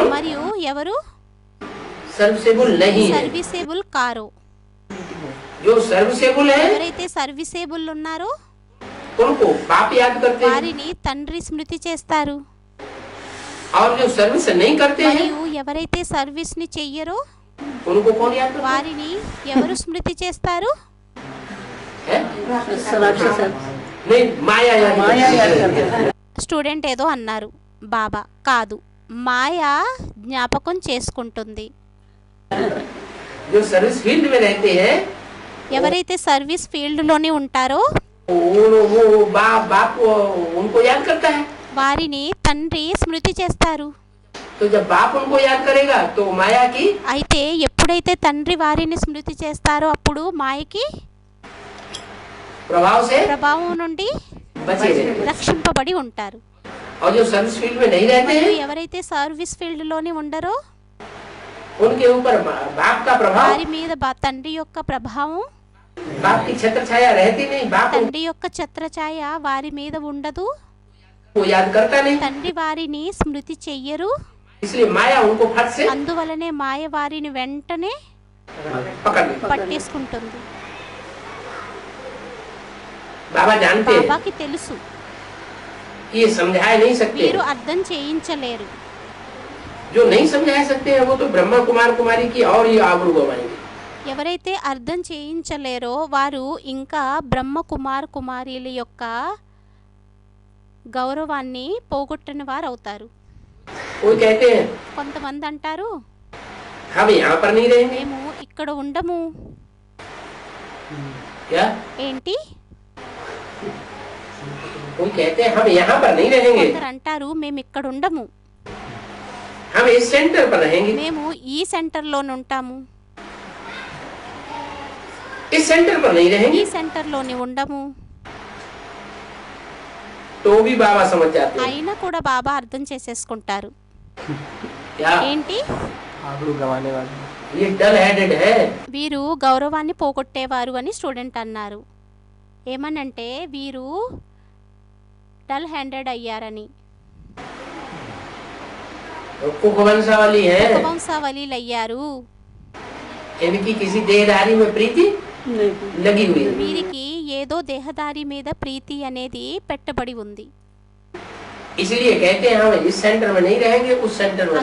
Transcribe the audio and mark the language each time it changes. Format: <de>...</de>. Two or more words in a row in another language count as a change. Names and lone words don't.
<te>మరియు ఎవరు</te> <hi>सर्विसेबल नहीं है।</hi> <te>సర్వీసేబుల్ కారో.</te> <hi>जो सर्विसेबल है</hi> <te>ఎవరైతే సర్వీసేబుల్ ఉన్నారో</te> <hi>उनको बाप याद करते हैं,</hi> <te>వారిని తండ్రి స్మృతి చేస్తారు.</te> <hi>और जो सर्विस नहीं करते हैं</hi> <te>మరియు ఎవరైతే సర్వీస్ని చెయ్యరో</te> <hi>उनको कौन याद करता</hi> <te>వారిని ఎవరు స్మృతి చేస్తారు?</te> <hi>है? राक्षस नहीं, माया याद माया याद करती है।</hi> <te>స్టూడెంట్ ఏదో అన్నారు, బాబా కాదు మాయ జ్ఞాపకం చేసుకుంటుంది.</te> <hi>जो</hi> <en>service field</en> <hi>में रहते हैं</hi> <te>ఎవరైతే</te> <en>service fieldలోనే</en> <te>ఉంటారో</te> <hi>वो बाप उनको याद करता है।</hi> <te>వారిని తండ్రి స్మృతి చేస్తారు.</te> <hi>तो जब बाप उनको याद करेगा तो माया की</hi> <te>అయితే ఎప్పుడైతే తండ్రి వారిని స్మృతి చేస్తారో అప్పుడు మాయకి</te> <hi>प्रभाव से</hi> <te>ప్రభావం నుండి</te> <hi>बचे रहते हैं।</hi> <te>రక్షింపబడి ఉంటారు.</te> <hi>और जो</hi> <en>service field</en> <hi>में नहीं रहते</hi> <te>మరియు</te> <hi>हैं</hi> <te>ఎవరైతే</te> <en>service fieldలోనే</en> <te>ఉండరో</te> <hi>उनके ऊपर बाप का प्रभाव,</hi> <te>వారి మీద తండ్రి యొక్క ప్రభావం,</te> <hi>बाप की छत्र छाया रहती नहीं, बाप</hi> <te>తండ్రి యొక్క ఛత్రఛాయ వారి మీద ఉండదు,</te> <hi>उनको याद करता नहीं,</hi> <te>తండ్రి వారిని స్మృతి చెయ్యరు.</te> <hi>इसलिए माया उनको फट से</hi> <te>అందువలనే మాయ వారిని వెంటనే</te> <hi>पकड़ लेती।</hi> <te>పట్టేసుకుంటుంది.</te> <hi>बाबा जानते हैं</hi> <te>బాబాకి తెలుసు</te> <hi>कि ये समझा नहीं सकते,</hi> <te>వీరు అర్థం చేయించలేరు.</te> <hi>जो नहीं समझा सकते हैं वो तो ब्रह्मा कुमार कुमारी की और ही आबरू गवाएंगे।</hi> <te>ఎవరైతే అర్థం చేయించలేరో వారు ఇంకా బ్రహ్మ కుమార్ కుమారీల యొక్క గౌరవాన్ని పోగొట్టిన వారు అవుతారు.</te> <hi>वो कहते हैं</hi> <te>కొంతమంది అంటారు</te> <hi>हम यहाँ पर नहीं रहेंगे,</hi> <te>మేము ఇక్కడ ఉండము.</te> <hi>क्या</hi> <te>ఏంటి?</te> <hi>वो कहते हैं हम यहाँ पर नहीं रहेंगे,</hi> <te>కొందరు అంటారు మేము ఇక్కడ ఉండము,</te> <hi>हम इस सेंटर पर रहेंगे।</hi> <te>మేము ఈ సెంటర్లోనే ఉంటాము,</te> <hi>इस सेंटर पर नहीं</hi> <te>ఈ</te> <hi>रहेंगे</hi> <te>సెంటర్లోనే ఉండము.</te> <hi>तो भी बाबा समझ जाते हैं।</hi> <te>అయినా కూడా బాబా అర్థం చేసేసుకుంటారు.</te> <hi>क्या</hi> <te>ఏంటి?</te> <hi>आबरू गंवाने वाले ये</hi> <en>dull headed</en> <hi>है,</hi> <te>వీరు గౌరవాన్ని పోగొట్టేవారు అని స్టూడెంట్ అన్నారు. ఏమనంటే వీరు</te> <en>dull handed</en> <te>అయ్యారని.</te> <hi>कुकवंशावली है,</hi> <te>వంశావళీలు అయ్యారు.</te> <hi>इनकी किसी देहधारी में प्रीति नहीं लगी हुई है,</hi> <te>వీరికి ఏదో దేహదారి మీద ప్రీతి అనేది పెట్టబడి ఉంది.</te> <hi>इसलिए कहते हैं हम इस सेंटर में नहीं रहेंगे, उस सेंटर में रहेंगे।</hi>